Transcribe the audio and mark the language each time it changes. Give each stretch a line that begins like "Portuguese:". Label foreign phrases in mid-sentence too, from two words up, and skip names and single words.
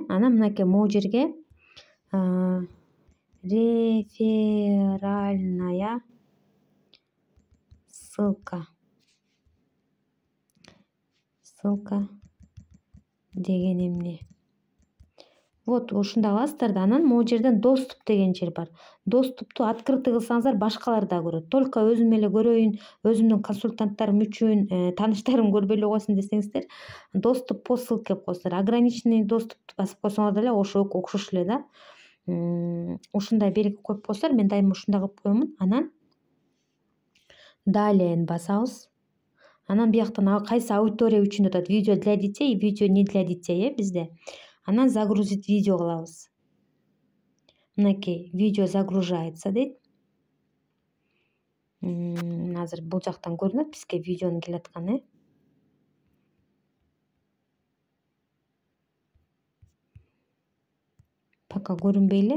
Kyrgyz: Анан мынакей могул жерге
Russian: реферальная ссылка
Kyrgyz: деген эмне? Вот ушунда аласыздар да, анан могул жерден доступ деген жер бар. Доступту открытый кылсаңыздар башкалар да көрөт. Только өзүм эле көрөйүн, өзүмдүн консультанттарым үчүн, тааныштарым көрбөй эле койсун десеңиздер,
Russian: доступ по ссылке
Kyrgyz: деп коесуздар. Ограниченный доступту басып койсоңор деле ошо окшош эле да. Ушундай белги коюп койсоңор, мен дайыма ушундай кылып коемун. Анан далее басабыз. Анан бияктан кайсы аудитория үчүн атат,
Russian: видео для детей, видео не для детей,
Kyrgyz: бизде. Анан
Russian: загрузить видео
Kyrgyz: кылабыз. Мынакей
Russian: видео загружается
Kyrgyz: дейт. Азыр бул жактан көрүнөт бизге видеонун келатканы. Пока көрүнбөй эле.